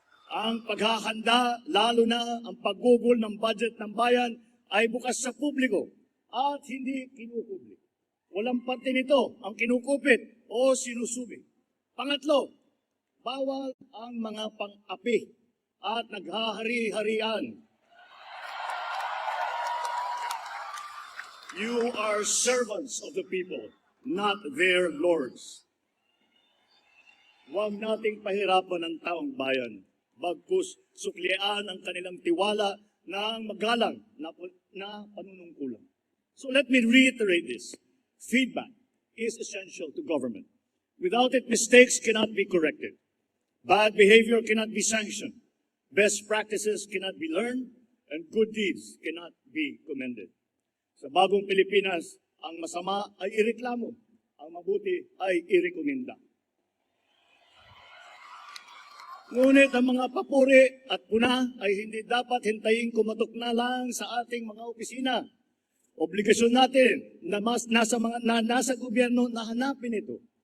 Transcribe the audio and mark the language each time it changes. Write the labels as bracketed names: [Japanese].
[Filipino] Ang paghahanda, lalo na ang paggugol ng budget ng bayan, ay bukas sa publiko at hindi kinukubli. Walang parte nito ang kinukupit o sinusubi. Pangatlo, bawal ang mga pang-api at naghahari-harian. [English] You are servants of the people, not their lords. [Filipino] Huwag nating pahirapan ang taong bayan, bagkus suklian ang kanilang tiwala ng magalang na panunungkulan. [English] So let me reiterate this. Feedback is essential to government. Without it, mistakes cannot be corrected. Bad behavior cannot be sanctioned. Best practices cannot be learned, and good deeds cannot be commended. [Filipino] Sa Bagong Pilipinas, ang masama ay ireklamo, ang mabuti ay irekomenda. Ngunit ang mga papuri at puna ay hindi dapat hintayin kumatok na lang sa ating mga opisina. Obligasyon natin na nasa gobyerno na hanapin ito.